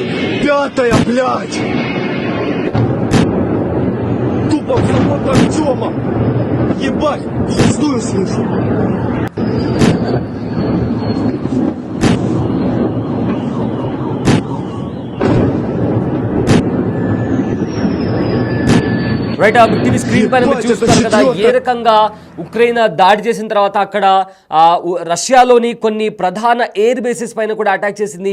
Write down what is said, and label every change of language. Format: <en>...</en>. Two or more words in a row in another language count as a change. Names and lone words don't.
<ru>5-я, блядь! Тупо в завод Артема! Ебать, шестую слышу!</ru> <te>బిగ్ టీవీ స్క్రీన్ పైన మీరు చూస్తున్నారు కదా ఏ రకంగా ఉక్రెయిన్ దాడి చేసిన తర్వాత అక్కడ రష్యాలోని కొన్ని ప్రధాన</te> <en>air bases</en> <te>పైన కూడా అటాక్ చేసింది.</te>